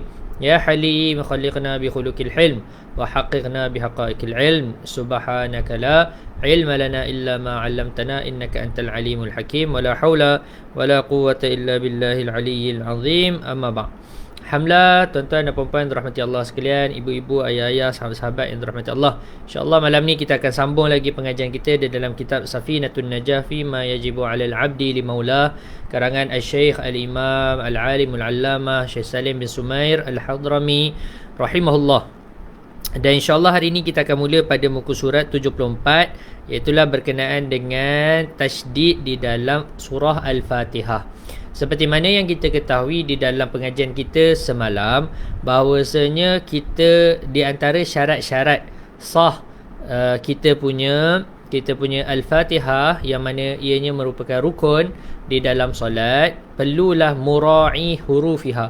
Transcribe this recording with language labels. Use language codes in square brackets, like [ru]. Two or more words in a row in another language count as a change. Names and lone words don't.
[ar] يا حليم خلقنا بخلق الحلم وحققنا بحقائق العلم. سبحانك لا علم لنا إلا ما علمتنا إنك أنت العليم الحكيم. ولا حول ولا قوة إلا بالله العلي العظيم. أما بعد. [ms] Alhamdulillah, tuan-tuan dan puan-puan yang dirahmati Allah sekalian, ibu-ibu, ayah-ayah, sahabat-sahabat yang dirahmati Allah. InsyaAllah malam ni kita akan sambung lagi pengajian kita di dalam kitab Safinatun Najah fi ma yajibu 'alal 'abdi li maulah, karangan Al-Syeikh Al-Imam Al-Alim Al-Allamah Syekh Salim bin Sumair Al-Hadrami rahimahullah. Dan insyaAllah hari ini kita akan mula pada muka surat 74, iaitulah berkenaan dengan tasydid di dalam surah Al-Fatihah. Seperti mana yang kita ketahui di dalam pengajian kita semalam, bahawasanya kita di antara syarat-syarat sah kita punya Al-Fatihah, yang mana ianya merupakan rukun di dalam solat, perlulah [ar] مراعي حروفها.